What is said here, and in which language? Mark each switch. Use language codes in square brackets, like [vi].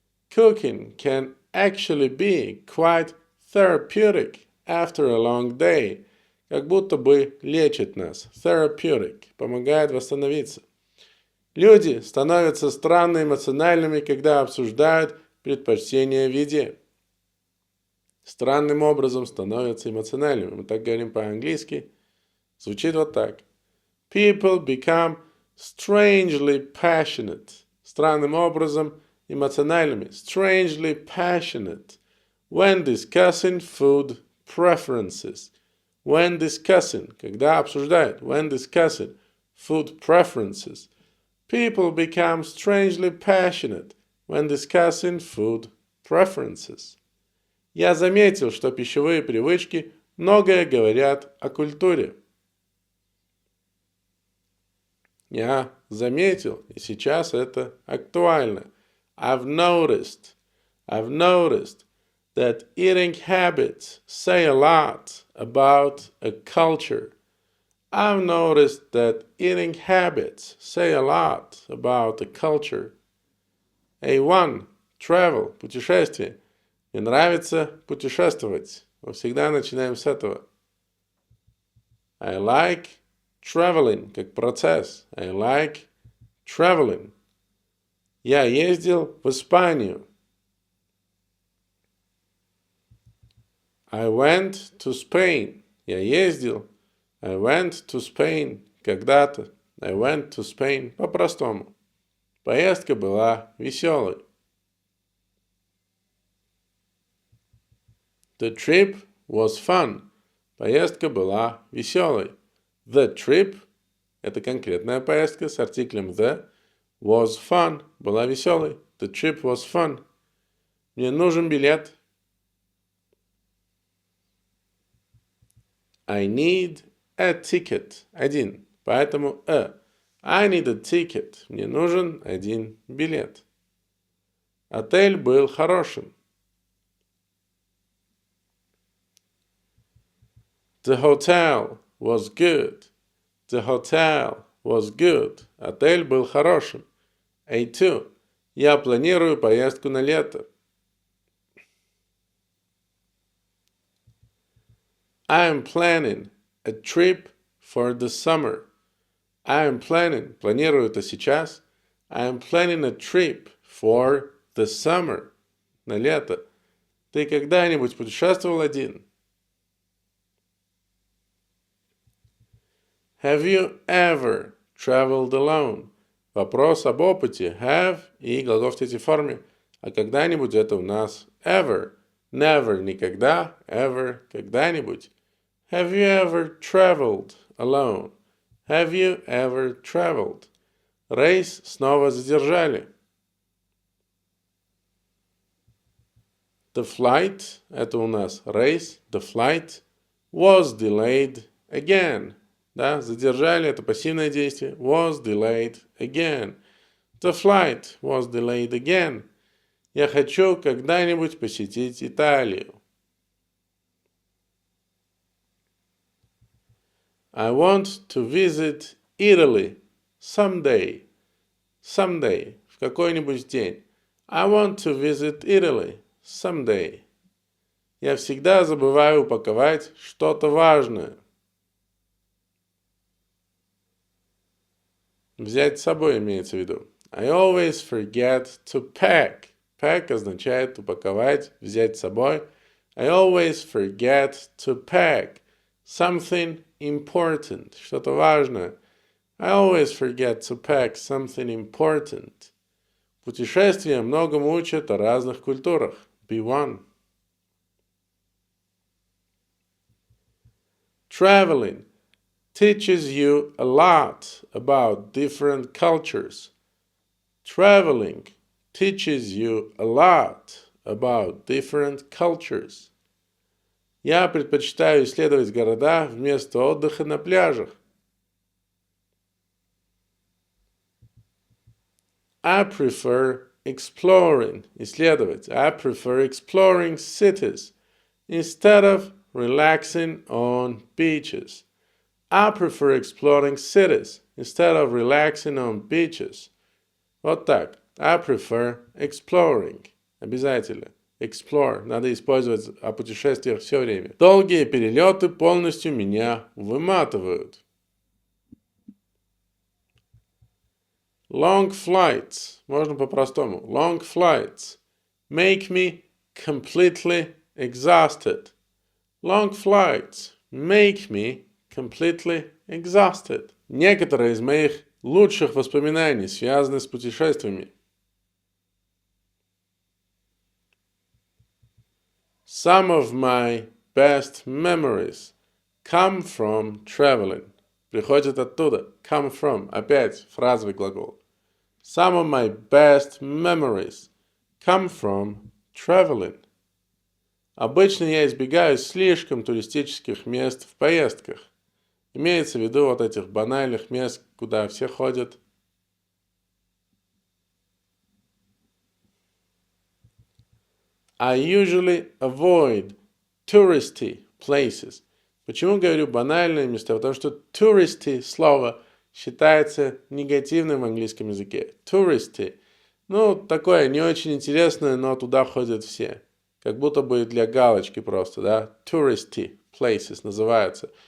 [en] Cooking can actually be quite therapeutic after a long day. [ru] Как будто бы лечит нас. Therapeutic. Помогает восстановиться. Люди становятся странно эмоциональными, когда обсуждают предпочтения в еде. Странным образом становятся эмоциональными. Мы так говорим по-английски. Звучит вот так. [en] People become strangely passionate. [ru] Странным образом эмоциональными. [en] Strangely passionate. When discussing food preferences. When discussing. [ru] Когда обсуждают. [en] When discussing food preferences. People become strangely passionate when discussing food preferences. [ru] Я заметил, что пищевые привычки многое говорят о культуре. Я заметил, и сейчас это актуально. [en] I've noticed that eating habits say a lot about a culture. I've noticed that eating habits say a lot about a culture. A1. Travel. Путешествие. [ru] Мне нравится путешествовать. Мы всегда начинаем с этого. [en] I like traveling, [ru] как процесс. [en] I like traveling. [ru] Я ездил в Испанию. [en] I went to Spain. [ru] Я ездил. [en] I went to Spain [ru] когда-то. [en] I went to Spain [ru] по-простому. Поездка была веселой. [en] The trip was fun. [ru] Поездка была веселой. [en] The trip [ru] – это конкретная поездка с артиклем the. [en] Was fun [ru] – была веселой. [en] The trip was fun. [ru] Мне нужен билет. [en] I need a ticket. [ru] Один. Поэтому [en] I need a ticket. [ru] Мне нужен один билет. Отель был хорошим. [en] The hotel was good. The hotel was good. [ru] Отель был хорошим. A2. Я планирую поездку на лето. [en] I am planning a trip for the summer. I am planning. [ru] Планирую это сейчас. [en] I am planning a trip for the summer. [ru] На лето. Ты когда-нибудь путешествовал один? [en] Have you ever traveled alone? [ru] Вопрос об опыте. Have и глагол в третьей форме. А когда-нибудь это у нас ever. [en] Never – [ru] никогда. [en] Ever – [ru] когда-нибудь. [en] Have you ever traveled alone? Have you ever traveled? [ru] Рейс снова задержали. [en] The flight [ru] – это у нас рейс. [en] The flight was delayed again. [ru] Да, задержали – это пассивное действие. [en] Was delayed again. The flight was delayed again. [ru] Я хочу когда-нибудь посетить Италию. [en] I want to visit Italy someday. Someday. [ru] В какой-нибудь день. [en] I want to visit Italy someday. [ru] Я всегда забываю упаковать что-то важное. Взять с собой имеется в виду. [en] I always forget to pack. Pack [ru] означает упаковать, взять с собой. [en] I always forget to pack something important. [ru] Что-то важное. [en] I always forget to pack something important. [ru] Путешествия многому учат о разных культурах. [en] B1. Traveling teaches you a lot about different cultures. Traveling teaches you a lot about different cultures. [ru] Я предпочитаю исследовать города вместо отдыха на пляжах. [en] I prefer exploring, [ru] исследовать. [en] I prefer exploring cities instead of relaxing on beaches. I prefer exploring cities instead of relaxing on beaches. [ru] Вот так. [en] I prefer exploring. [ru] Обязательно. [en] Explore. [ru] Надо использовать о путешествиях все время. Долгие перелеты полностью меня выматывают. [en] Long flights. [ru] Можно по-простому. [en] Long flights make me completely exhausted. Long flights make me completely exhausted. [ru] Некоторые из моих лучших воспоминаний связаны с путешествиями. [en] Some of my best memories come from traveling. [ru] Приходит оттуда. [en] Come from. [ru] Опять фразовый глагол. [en] Some of my best memories come from traveling. [ru] Обычно я избегаю слишком туристических мест в поездках. Имеется в виду вот этих банальных мест, куда все ходят. [en] I usually avoid touristy places. [ru] Почему говорю банальные места? Потому что touristy слово считается негативным в английском языке. [en] Touristy. [ru] Такое не очень интересное, но туда ходят все. Как будто бы для галочки просто, да? [en] Touristy places [ru] называются.